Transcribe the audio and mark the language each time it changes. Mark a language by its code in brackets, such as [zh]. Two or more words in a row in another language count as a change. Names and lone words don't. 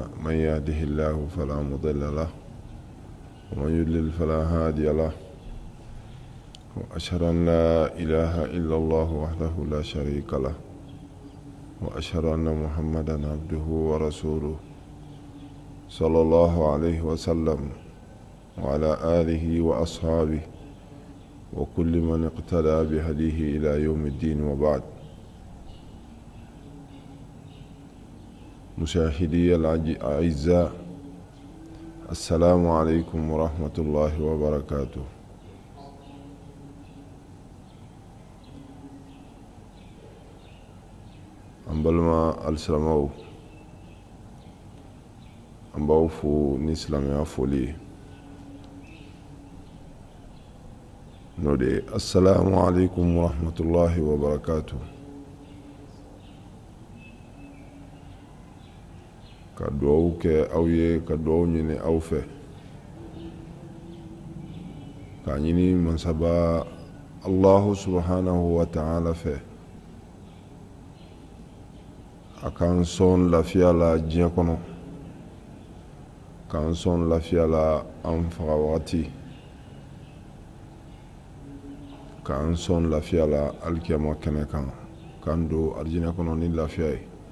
[ar] من يهده الله فلا مضل له ومن يضلل فلا هادي له وأشهد أن لا إله إلا الله وحده لا شريك له وأشهد أن محمدا عبده ورسوله صلى الله عليه وسلم وعلى آله وأصحابه وكل من اقتدى بهديه إلى يوم الدين. وبعد. مشاهدي الأعزاء، السلام عليكم ورحمة الله وبركاته. [bm] an balima alisilamaw, an b'aw fo ni silamɛya foli ye, n'o de ye [ar] السلام عليكم ورحمة الله وبركاته. [bm] ka duwawu kɛ aw ye, ka duwawu ɲini aw fɛ, k'a ɲini mansaba [ar] الله سبحانه وتعالى [bm] fɛ a k'an sɔn lafiya la diɲɛ kɔnɔ, k'an sɔn lafiya la an faga wagati, k'an sɔn lafiya la alikiyama kɛnɛ kan, k'an don alijinɛ kɔnɔ ni lafiya ye.